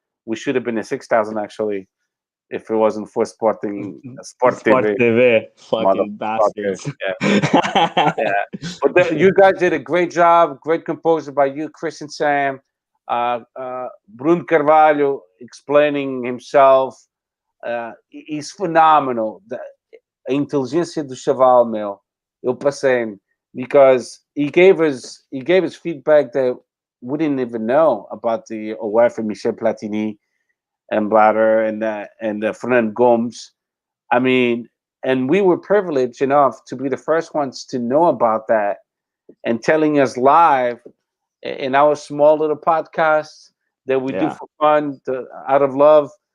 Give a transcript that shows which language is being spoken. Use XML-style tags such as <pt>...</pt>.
<en>We should have been at 6,000 actually, if it wasn't for Sport TV. Fucking bastards. Yeah. But you guys did a great job. Great composure by you, Chris and Sam. Bruno Carvalho explaining himself. He's phenomenal.</en> <pt>A inteligência do chaval, meu. Eu passei,</pt> <en>because he gave us feedback that we didn't even know about the UEFA Michel Platini and Blatter and Fernando Gomes. I mean, and we were privileged enough to be the first ones to know about that, and telling us live in our small little podcast that we do for fun, out of love.</en>